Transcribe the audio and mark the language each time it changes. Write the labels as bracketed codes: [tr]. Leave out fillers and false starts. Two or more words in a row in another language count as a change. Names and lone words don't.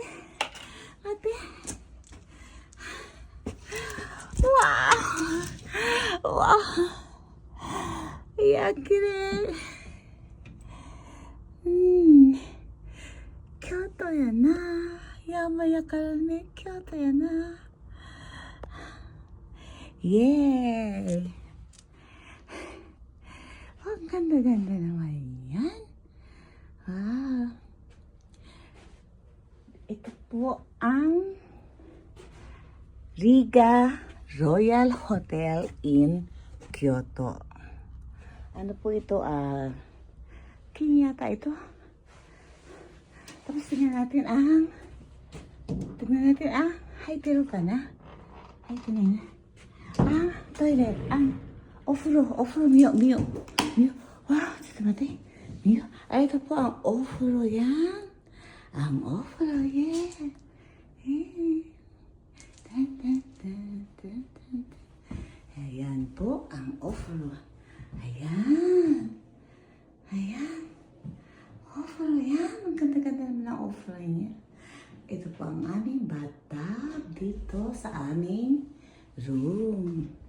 [ja] 待って。うわー。うわー。いや、綺麗。京都やな。山やからね、京都やな。Yeay. [tl] Oh, ganda-ganda naman yan. Wow. Ito po ang Riga Royal Hotel in Kyoto. Ano po ito? King yata ito. Tapos tingnan natin Haiteru ka na? Tingnan na. Toilet. [ja] Ofuro, miyo. Wow,ちょっと待って。miyo. [tl] Ito po ang ofuro yan. Ang ofuro, yeah. Ayan po ang ofuro. Ayan. Ofuro yan. Ang ganda-ganda naman ang ofuro niya. Ito po ang aming bathtub dito sa aming room.